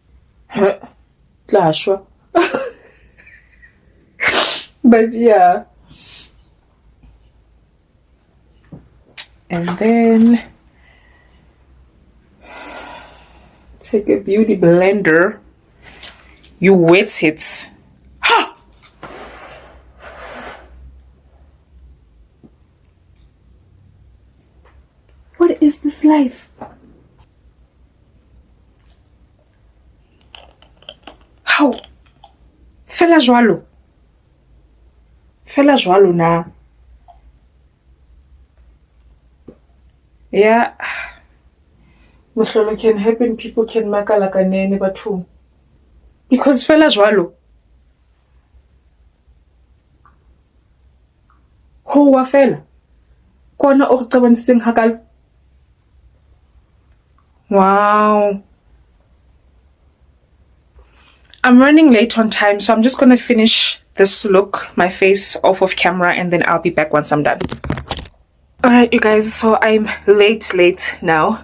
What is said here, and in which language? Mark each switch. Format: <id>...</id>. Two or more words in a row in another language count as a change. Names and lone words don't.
<en>But yeah, and then take a beauty blender, you wet it. Ha! What is this life? How?</en> <st>Fela jwalo na. Yeah, mohlolo</st> <en>can happen, people can</en> <st>makala kanene batho, because fela jwalo ho wa fela kona o qabantseng hakalo.</st> <en>Wow, I'm running late on time, so I'm just gonna finish this look, my face, off of camera, and then I'll be back once I'm done. Alright, you guys, so I'm late now.</en>